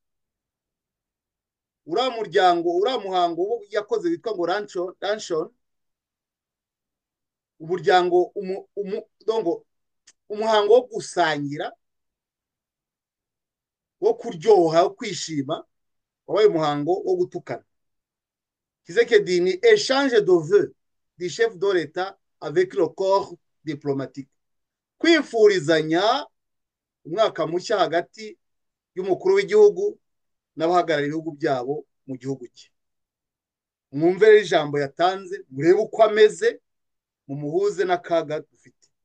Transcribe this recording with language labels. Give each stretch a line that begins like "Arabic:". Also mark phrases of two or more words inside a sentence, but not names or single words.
Kinyarwanda: Uriya muryango, uriya muhango yakoze witwa ngo Ranchon, umuryango umuhango wo gusangira, wo kuryoha, wo kwishima, wabaye umuhango wo gutukana.
French: Kisekedi ni échange de vœux du chef de l'État avec le corps diplomatique,
Kinyarwanda: kwifurizanya umwaka mushya hagati y'umukuru w'igihugu n'abahagarariye ibihugu byabo mu gihugu cye. Mwumve ijambo yatanze, murebe uko ameze, mumuhuze n'akaga dufite.